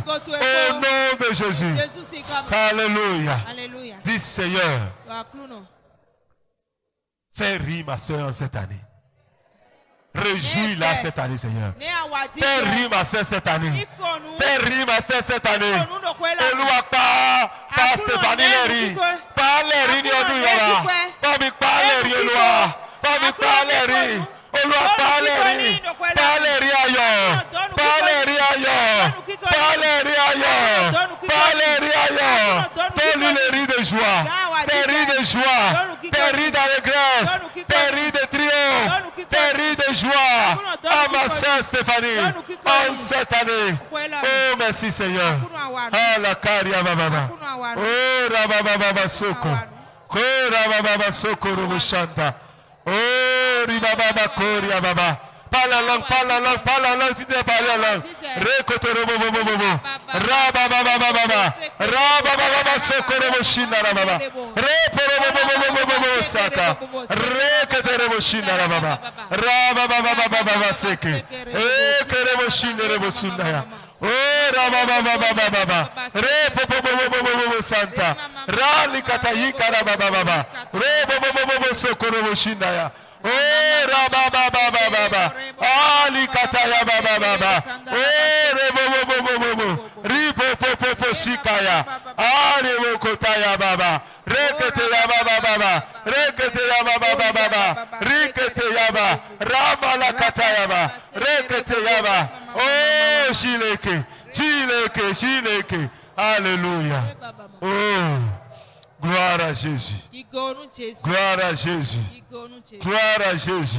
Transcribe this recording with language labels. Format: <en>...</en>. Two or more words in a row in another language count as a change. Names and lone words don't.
<fr>Au nom de Jésus. Alléluia. Dis Seigneur. Fais rire ma soeur en cette année. Réjouis-la cette année, Seigneur. Fais rire ma soeur cette année. Fais rire ma soeur cette année.</fr> <yo>Olúwa pa Stéphanie Léry. Pa Léry ní ọdún yìí wá. Pa mi pa Léry Olúwa. Pa mi pa Léry. Olúwa pa Léry. Pa Léry ayọ̀. Pa Léry ayọ̀. Pa Léry ayọ̀. Pa Léry ayọ̀.</yo> <fr>Tes rires de joie. Tes rires de joie. Tes rires d'allégresse. Tes rires de triomphe. Tes rires de joie. À ma soeur Stéphanie. En cette année. Oh, merci Seigneur. Ah, la caria baba. Oh, rababa soko. Oh, rababa soko robushanta. Oh, ribaba koria baba. Parle la langue, parle la langue, parle la langue, si tu veux parler la langue. Rekotoro bobo bobo bobo. Rababa baba. Rababa soko robushina baba. Reporo bobo bobo bobo saka. Rekotoro robushina baba. Rababa baba seke. Kerebushina rebusunda. Oh, rababa. Repo santa. Rali katayika rababa. Rebo soko robushina ya. Oh, rababa. Ali kataya baba. Oh, rebo. Ripo sikaya. Ali kotaya baba. Rekete ya baba. Rekete ya baba. Rikete ya ba. Ramala kataya ba. Rekete ya ba. Oh, Chileke. Alléluia. Oh, gloire à Jésus. Gloire à Jésus. Gloire à Jésus.</fr>